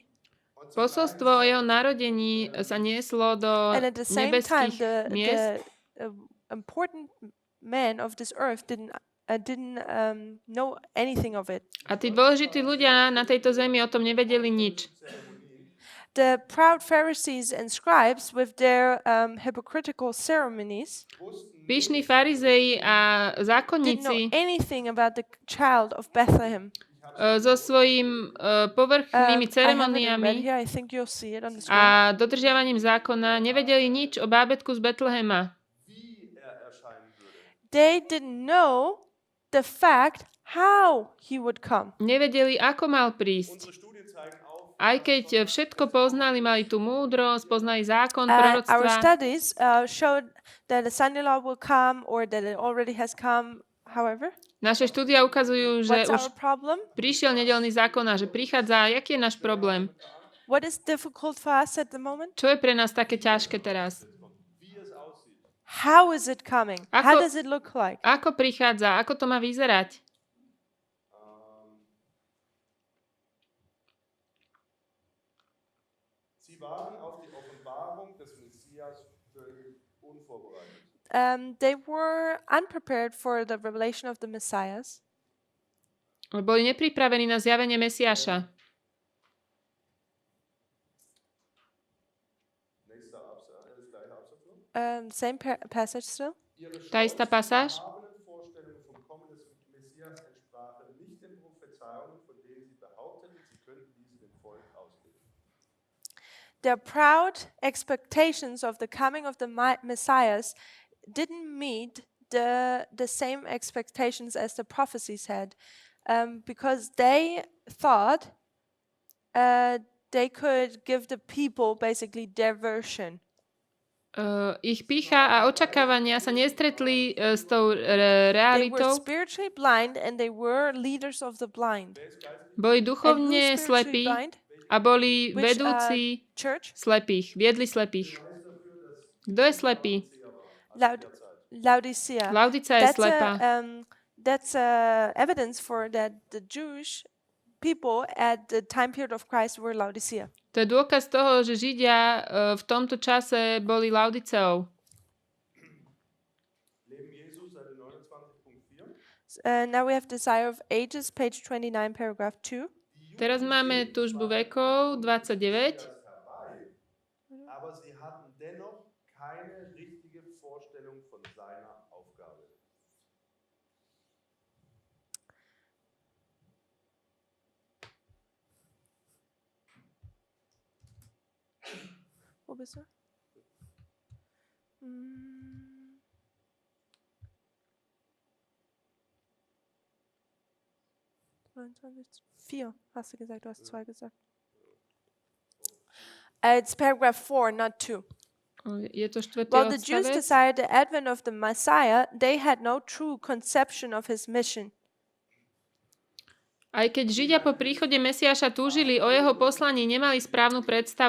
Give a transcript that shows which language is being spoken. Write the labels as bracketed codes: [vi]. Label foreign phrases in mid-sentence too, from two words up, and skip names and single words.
[sk] Posolstvo o jeho narodení sa nieslo do [en] and at the same time, [sk] nebeských [en] the [sk] miest. [en] important men of this earth didn't know anything of it. [sk] A tí dôležití ľudia na tejto zemi o tom nevedeli nič. [en] The proud Pharisees and scribes, with their hypocritical ceremonies, [sk] Pyšní farizei a [en] didn't know [sk] zákonníci [en] anything about the child of Bethlehem. [sk] so svojím povrchnými [en] I have it in red [sk] ceremoniami [en] here. I think you'll see it on the screen. [sk] a dodržiavaním zákona nevedeli nič o bábätku z Betlehema. [de] Wie erscheinen würde. [en] They didn't know the fact how he would come. [sk] Nevedeli, ako mal prísť. [de] Unsere Studien zeigen auf, [sk] Aj keď všetko poznali, mali tú múdrosť, poznali zákon, [en] Our [sk] proroctva. [en] studies showed that the Son-in-law will come, or that it already has come. However, [sk] Naše štúdia ukazujú, že [en] what's [sk] už [en] our problem? [sk] prišiel nedeľný zákon a že prichádza. Jaký je náš problém? [en] What is difficult for us at the moment? [sk] Čo je pre nás také ťažké teraz? [de] wie es aussieht. [en] How is it coming? How [sk] Ako- [en] does it look like? [sk] Ako prichádza? Ako to má vyzerať? [de] Sie waren auf die Offenbarung des Messias völlig unvorbereitet. [en] They were unprepared for the revelation of the Messiahs. [sk] Boli nepripravení na zjavenie Mesiáša. [de] Nächster Absatz, das gleiche Absatz. [en] Same passage still. [de] Ihre [sk] Tá istá pasáž. [de] erhabenen Vorstellungen vom Kommen des Messias entsprachen nicht den Prophezeiungen, von denen sie behaupteten, sie könnten diese dem Volk auslegen. [en] Their proud expectations of the coming of the Messiahs didn't meet the same expectations as the prophecies had, because they thought they could give the people basically their version. [sk] Ich pýcha a očakávania sa nestretli s tou [en] They were [sk] realitou. [en] spiritually blind and they were leaders of the blind. [sk] Boli [en] And [sk] duchovne [en] who's spiritually [sk] slepí [en] blind? [sk] a boli [en] Which [sk] vedúci [en] church? [sk] slepých, viedli slepých. Kto je slepý? Laodicea. Laudicea je slepá. [en] That's evidence for that the Jewish people at the time period of Christ were Laodicea. [sk] To je dôkaz toho, že Židia v tomto čase boli Laodiceou. [de] Leben Jesu, Seite 29.4. [en] Now we have Desire of Ages, page 29, paragraph 2. [sk] Teraz máme túžbu vekov, 29. [de] Aber sie hatten dennoch keine richtige Vorstellung von seiner Aufgabe. Wo bist du? 4 hast du gesagt, du hast 2 gesagt. [en] It's paragraph 4, not 2. [sk] Je to štvrtý [en] While the Jews [sk] odstavec. [en] desired the advent of the Messiah, they had no true conception of his mission. [sk] Aj keď Židia po príchode Mesiáša túžili o jeho poslaní, nemali správnu predstavu.